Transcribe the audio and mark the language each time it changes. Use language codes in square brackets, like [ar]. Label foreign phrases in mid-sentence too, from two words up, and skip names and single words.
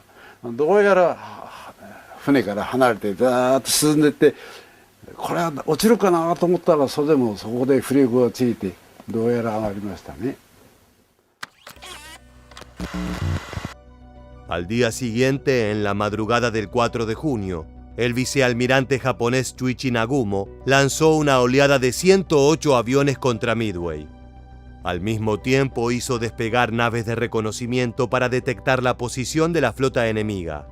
[ja] どうやら船から離れてザーッと進んでいって、これは落ちるかなと思ったら、それでもそこでフレークがついてどうやら上がりましたね。 [es] Al día siguiente, en la madrugada del 4 de junio, el vicealmirante japonés Chuichi Nagumo lanzó una oleada de 108 aviones contra Midway. Al mismo tiempo hizo despegar naves de reconocimiento para detectar la posición de la flota enemiga.